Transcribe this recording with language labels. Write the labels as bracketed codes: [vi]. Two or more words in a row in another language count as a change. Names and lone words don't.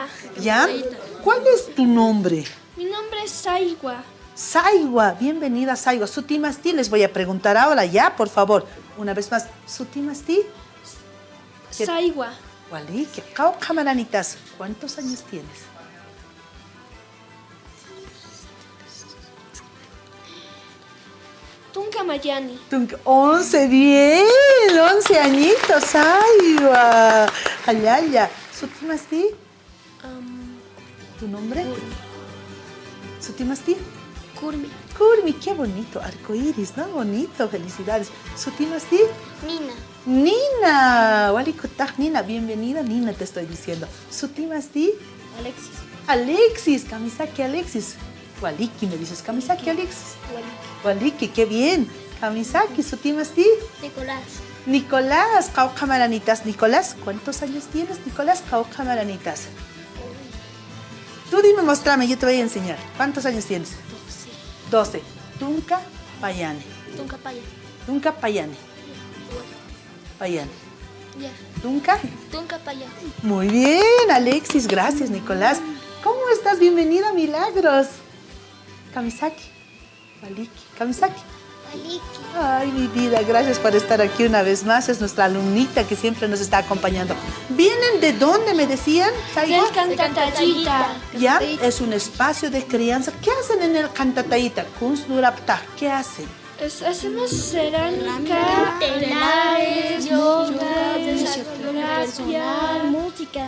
[es] ¿Ya? ¿Cuál es tu nombre? Mi nombre es Saigua. Saigua, bienvenida Saigua. Sutimasti, les voy a preguntar ahora, ya, por favor. Una vez más, [ay] Sutimasti. Saigua. Waliki, Kau Camaranitas, [es] ¿cuántos años tienes? [ay] Tunka Mayani. [es] 11, bien, 11 añitos, Saigua. Ayaya, ¿Sutimasti? ¿Tu nombre? [ay] ¿Sutimasti? Kurmi. Kurmi, [es] qué bonito, arcoíris, ¿no? Bonito, felicidades. [ay] ¿Sutimasti? Nina. Nina, Walikutaj, Nina, [es] bienvenida, Nina, te estoy diciendo. [ay] ¿Sutimasti? Alexis. Alexis, Kamisaki Alexis. Waliki, [es] me dices, [ay] Kamisaki Alexis. Waliki, [es] qué bien. [ay] Kamisaki, ¿Sutimasti? Nicolás. Nicolás, Caucamaranitas. Nicolás, [es] ¿cuántos años tienes, Nicolás? [ay] Caucamaranitas. [es] Tú dime, mostrame, yo te voy a enseñar. ¿Cuántos años tienes? 12. [ay] Tunka Payane. Tunka Paya. Tunka Payane. Payane. Ya. Tunka. Tunka Paya. [es] Muy bien, Alexis, gracias, Nicolás. ¿Cómo estás? Bienvenida, Milagros. [ay] Kamisaki. Waliki. Kamisaki. Waliki. [es] Ay, mi vida, gracias por estar aquí una vez más. Es nuestra alumnita que siempre nos está acompañando. ¿Vienen de dónde, me decían? Del Cantatallita. Ya, es un espacio de crianza. ¿Qué hacen en el Cantatallita? Kunstdurapta, ¿qué hacen? Hacemos cerámica, telares, yoga, desarrollo, música.